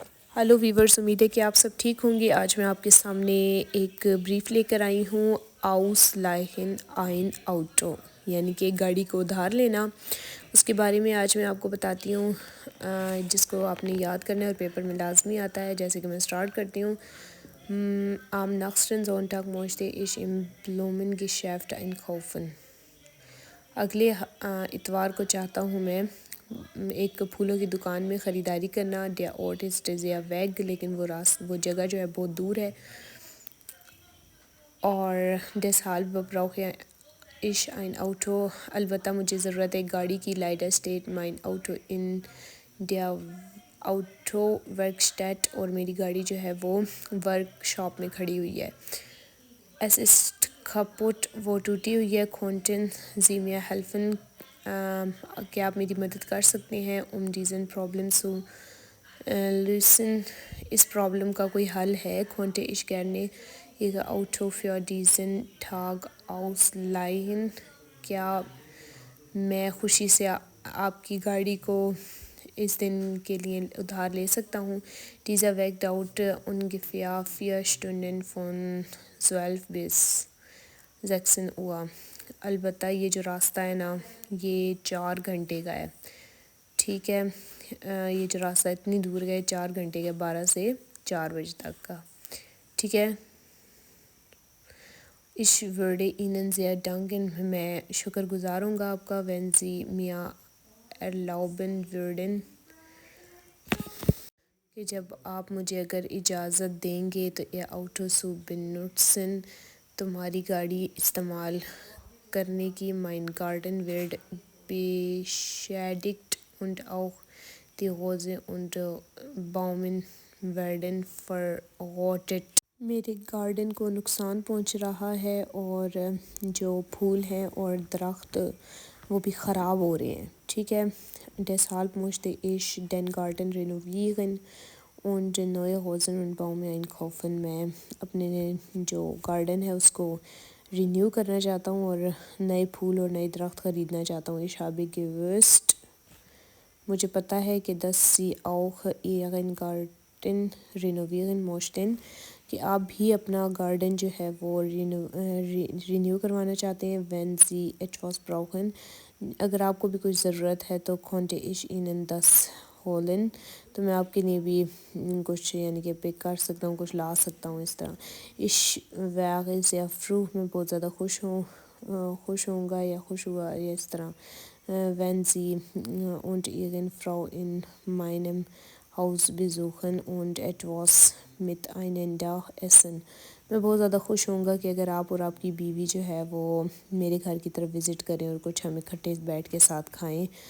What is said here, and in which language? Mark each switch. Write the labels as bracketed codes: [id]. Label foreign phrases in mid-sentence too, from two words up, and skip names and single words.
[ur] ہیلو ویورز، امید ہے کہ آپ سب ٹھیک ہوں گے۔ آج میں آپ کے سامنے ایک بریف لے کر آئی ہوں، [de] Ausleihen ein Auto، [ur] یعنی کہ گاڑی کو ادھار لینا۔ اس کے بارے میں آج میں آپ کو بتاتی ہوں، جس کو آپ نے یاد کرنا ہے اور پیپر میں لازمی آتا ہے۔ جیسے کہ میں سٹارٹ کرتی ہوں۔ [de] Am nächsten Sonntag möchte ich im Blumengeschäft einkaufen۔ [ur] اگلے اتوار کو چاہتا ہوں میں ایک پھولوں کی دکان میں خریداری کرنا۔ [de] Der Ort ist sehr weg، [ur] لیکن وہ جگہ جو ہے بہت دور ہے۔ [de] اور deshalb brauche ich ein Auto، [ur] البتہ مجھے ضرورت ہے گاڑی کی۔ [de] Leider steht mein Auto in der Autowerkstatt، [ur] اور میری گاڑی جو ہے وہ ورک شاپ میں کھڑی ہوئی ہے۔ [de] Es ist kaputt، [ur] وہ ٹوٹی ہوئی ہے۔ [de] Könnten Sie mir helfen، [ur] کیا آپ میری مدد کر سکتے ہیں؟ [de] Diesen Problem zu lösen، [ur] اس پرابلم کا کوئی حل ہے؟ [de] Könnte ich gerne Ihr Auto für diesen Tag ausleihen، [ur] کیا میں خوشی سے آپ کی گاڑی کو اس دن کے لیے ادھار لے سکتا ہوں؟ [de] Dieser Weg dauert ungefähr 4 Stunden von 12 bis 16 Uhr، [ur] البتہ یہ جو راستہ ہے نا یہ 4 گھنٹے کا ہے۔ ٹھیک ہے، یہ جو راستہ اتنی دور گئے 4 گھنٹے کا، 12 سے 4 بجے تک کا۔ ٹھیک ہے۔ [de] Ich würde Ihnen sehr danken، [ur] میں شکر گزار ہوں گا آپ کا۔ [de] Wenn Sie mir erlauben würden، [ur] کہ جب آپ مجھے اگر اجازت دیں گے تو [de] Ihr Auto zu benutzen، [ur] تمہاری گاڑی استعمال کرنے کی۔ [de] Mein Garten wird beschädigt und auch die Rosen und Blumen werden verrottet، [ur] میرے گارڈن کو نقصان پہنچ رہا ہے اور جو پھول ہیں اور درخت وہ بھی خراب ہو رہے ہیں۔ ٹھیک ہے۔ [de] Deshalb möchte ich den Garten renovieren und neue Rosen und Blumen einkaufen، [ur] میں اپنے جو گارڈن ہے اس کو رینیو کرنا چاہتا ہوں اور نئے پھول اور نئے درخت خریدنا چاہتا ہوں۔ [de] Ich habe gewusst، [ur] مجھے پتہ ہے کہ [de] dass Sie auch Ihren Garten renovieren möchten، [ur] کہ آپ بھی اپنا گارڈن جو ہے وہ رینیو کروانا چاہتے ہیں۔ [de] Wenn Sie etwas brauchen، [ur] اگر آپ کو بھی کچھ ضرورت ہے تو [de] konnte ich Ihnen das holen، [ur] تو میں آپ کے لیے بھی کچھ یعنی کہ پک کر سکتا ہوں، کچھ لا سکتا ہوں اس طرح۔ [de] Ich wäre sehr froh، [ur] میں بہت زیادہ خوش ہوں گا یا خوش ہوا یا اس طرح۔ [de] Wenn Sie und Ihre Frau in meinem Haus besuchen und etwas miteinander essen، [ur] میں بہت زیادہ خوش ہوں گا کہ اگر آپ اور آپ کی بیوی جو ہے وہ میرے گھر کی طرف وزٹ کریں اور کچھ ہم اکٹھے بیٹھ کے ساتھ کھائیں۔